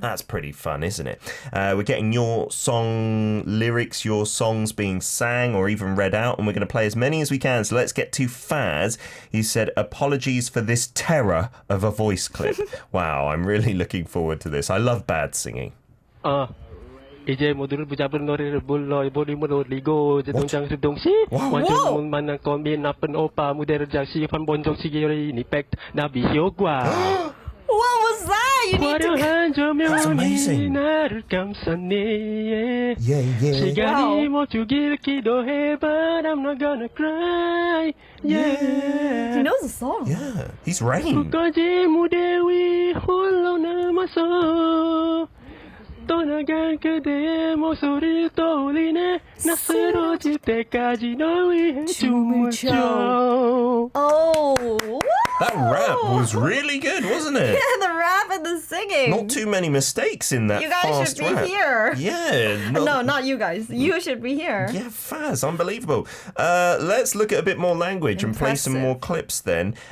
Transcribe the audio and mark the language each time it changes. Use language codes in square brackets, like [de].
[en] That's pretty fun, isn't it? We're getting your song lyrics, your songs being sang or even read out, and we're going to play as many as we can. So let's get to Faz. He said, apologies for this terror of a voice clip. Wow, I'm really looking forward to this. I love bad singing. [ko] 이제 모두를 붙잡은 노래를 불러 볼륨을 올리고 제 동장 동시 완전 만난 거미 나쁜 오빠 무대를 다시 한번 적시기 이펙트 나 비효과. [en] What was that? you need to... [ko] 화려한 [en] That's amazing. [ko] 조명이 나를 감쌌네. [en] Yeah. [ko] 시간이 멈추길 기도해, [en] but I'm not gonna cry. He knows the song. Yeah, he's Rain. [ko] 끝까지 무대 위 홀로 남아서 떠나간 그대의 목소리를 떠올리네. 나 쓰러질 때까지 널 위해 춤을 춰. [en] Oh, That rap was really good, wasn't it? yeah, the rap and the singing. Not too many mistakes in that You guys fast should be rap. here. Yeah. No, not you guys. You should be here. Yeah, Faz, unbelievable. Let's look at a bit more language and play some more clips then.